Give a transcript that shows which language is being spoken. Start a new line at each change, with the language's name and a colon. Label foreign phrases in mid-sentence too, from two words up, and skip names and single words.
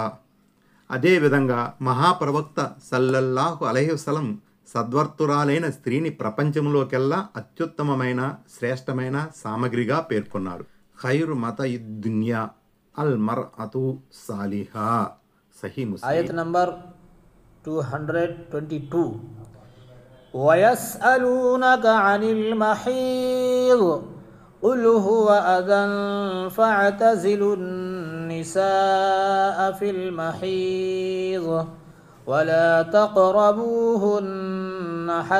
Telugu: అదేవిధంగా మహాప్రవక్త
Arabic: صلى الله عليه وسلم
Telugu: సద్వర్తురాలైన స్త్రీని ప్రపంచంలోకెల్లా అత్యుత్తమమైన శ్రేష్టమైన సామగ్రిగా పేర్కొన్నారు.
Arabic: خير متاع الدنيا المرأة الصالحة.
Telugu: సహీ ముస్లిం. ayat number 222.
Arabic: وَيَسْأَلُونَكَ عَنِ الْمَحِيضِ قُلْ هُوَ أَذًى فَاعْتَزِلُوا النِّسَاءَ فِي الْمَحِيضِ وَلَا تَقْرَبُوهُنَّ